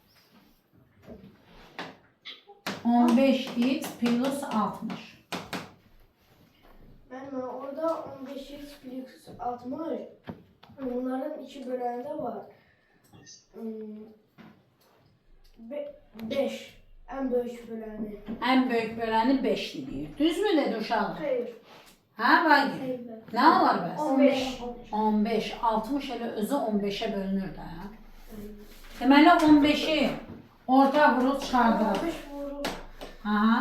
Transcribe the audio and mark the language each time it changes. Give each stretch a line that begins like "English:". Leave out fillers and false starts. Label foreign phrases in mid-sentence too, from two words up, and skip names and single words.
English: 15x plus 60.
Turkish: Ben orada 15x plus 60. Bunların iki böleni de var. 5. En büyük böleni.
Azerbaijani: Ən böyük böləni 5 deyir. Düzmü dedi uşaqlar?
Turkish: Hayır.
Azerbaijani: Hə, Vagil?
Turkish: Hayır.
Azerbaijani: Nə olar bəs? 15. 15, 60 elə özü 15'ə bölünür də. Deməli 15'i orta vurub çıxardırıq.
Turkish: 15 vurup Aha.